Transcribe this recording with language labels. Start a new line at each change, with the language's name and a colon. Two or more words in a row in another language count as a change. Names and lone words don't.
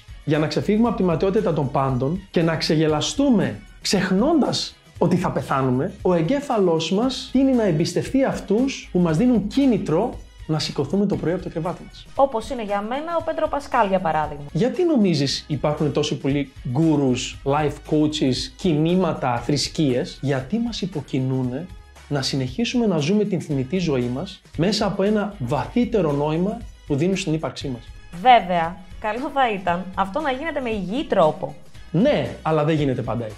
Greek: Για να ξεφύγουμε από τη ματαιότητα των πάντων και να ξεγελαστούμε ξεχνώντας ότι θα πεθάνουμε, ο εγκέφαλός μας τείνει να εμπιστευτεί αυτούς που μας δίνουν κίνητρο να σηκωθούμε το πρωί από το κρεβάτι μας. Όπως είναι για μένα ο Πέντρο Πασκάλ για παράδειγμα. Γιατί νομίζεις υπάρχουν τόσο πολλοί
English: gurus, life coaches,
Greek: κινήματα, θρησκείες? Γιατί μας υποκινούνε να συνεχίσουμε να ζούμε την θνητή ζωή μας μέσα από ένα βαθύτερο νόημα που δίνουν στην ύπαρξή μας. Βέβαια, καλό θα ήταν αυτό να γίνεται με υγιή τρόπο. Ναι, αλλά δεν γίνεται πάντα έτσι.